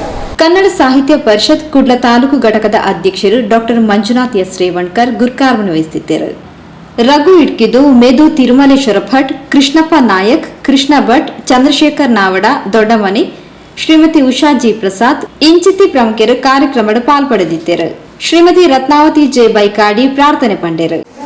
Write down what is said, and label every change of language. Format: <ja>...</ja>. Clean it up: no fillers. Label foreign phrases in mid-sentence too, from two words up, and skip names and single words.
<kn>ಕನ್ನಡ ಸಾಹಿತ್ಯ ಪರಿಷತ್ ಕುಡ್ಲ ತಾಲೂಕು ಘಟಕದ ಅಧ್ಯಕ್ಷರು ಡಾಕ್ಟರ್ ಮಂಜುನಾಥ್ ಎಸ್ ರೇವಣ್ಕರ್ ಗುರ್ಕಾರ್ವನ್ನು ವಹಿಸಿದ್ದರು. ರಘು ಇಟ್ಕಿದು, ಮೇದು ತಿರುಮಲೇಶ್ವರ ಭಟ್, ಕೃಷ್ಣಪ್ಪ ನಾಯಕ್, ಕೃಷ್ಣ ಭಟ್, ಚಂದ್ರಶೇಖರ್ ನಾವಡ ದೊಡ್ಡಮನಿ, ಶ್ರೀಮತಿ ಉಷಾ ಜಿ ಪ್ರಸಾದ್ ಇಂಚಿತಿ ಪ್ರಮುಖರು ಕಾರ್ಯಕ್ರಮದ ಪಾಲ್ಪಡೆದಿದ್ದರು.</kn> <tcy>ಶ್ರೀಮತಿ ರತ್ನಾವತಿ ಜೆ ಬೈಕಾಡಿ ಪ್ರಾರ್ಥನೆ ಪಂಡರು.</tcy>